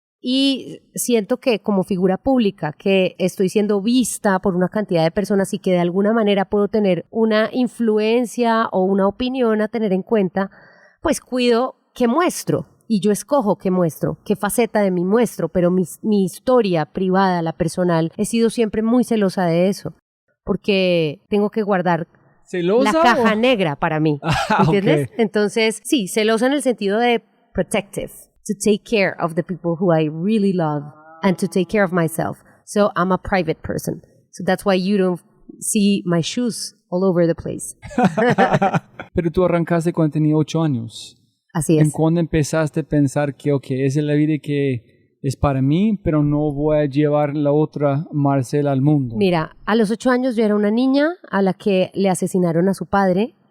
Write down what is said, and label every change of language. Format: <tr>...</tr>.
<es>Y siento que como figura pública, que estoy siendo vista por una cantidad de personas y que de alguna manera puedo tener una influencia o una opinión a tener en cuenta, pues cuido qué muestro. Y yo escojo qué muestro, qué faceta de mí muestro, pero mi historia privada, la personal, he sido siempre muy celosa de eso, porque tengo que guardar ¿celosa la caja negra para mí, ¿entiendes? Okay. Entonces, sí, celosa en el sentido de</es> <en>protective, to take care of the people who I really love and to take care of myself. So I'm a private person. So that's why you don't see my shoes all over the place.</en> <es>Pero tú arrancaste cuando tenías 8 años. Así ¿En es. cuándo empezaste a pensar que, ok, esa es la vida que es para mí, pero no voy a llevar la otra Marcela al mundo? Mira, a los 8 años yo era una niña a la que le asesinaron a su padre.</es>